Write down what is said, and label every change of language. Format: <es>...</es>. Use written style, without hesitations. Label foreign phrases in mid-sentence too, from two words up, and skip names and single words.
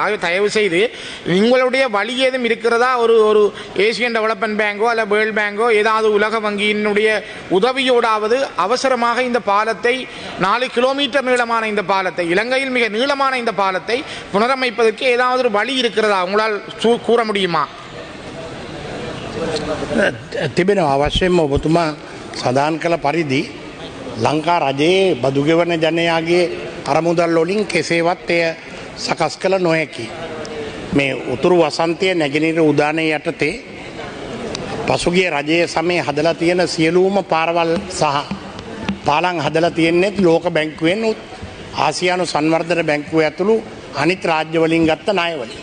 <ta>ஆகவே தயவு செய்து உங்களுடைய வழி ஏதும் இருக்கிறதா, ஒரு</ta> <en>Asian Development Bank-o</en> <ta>அல்ல</ta> <en>World Bank-o</en> <ta>ஏதாவது உலக வங்கியினுடைய உதவியோடாவது அவசரமாக இந்த பாலத்தை 4 கிலோமீட்டர் நீளமான இந்த பாலத்தை, இலங்கையில் மிக நீளமான இந்த பாலத்தை புனரமைப்பதற்கு ஏதாவது ஒரு வழி இருக்கிறதா, உங்களால் கூற முடியுமா?</ta> <si>තිබෙනවා. අවශ්‍යම ඔබතුමා සඳහන් කළ පරිදි ලංකා රජයේ බදු ගෙවන ජනයාගේ අරමුදල් වලින් කෙසේවත් එය සකස් කළ නොහැකි. මේ උතුරු වසන්තය නැගෙනහිර උදානය යටතේ පසුගිය රජයේ සමයේ හදලා තියෙන සියලුම පාරවල් සහ පාලම් හදලා තියෙන්නේ ලෝක බැංකුවෙන් ආසියානු සංවර්ධන බැංකුව ඇතුළු අනිත් රාජ්‍ය වලින් ගත්ත ණය වලින්.</si>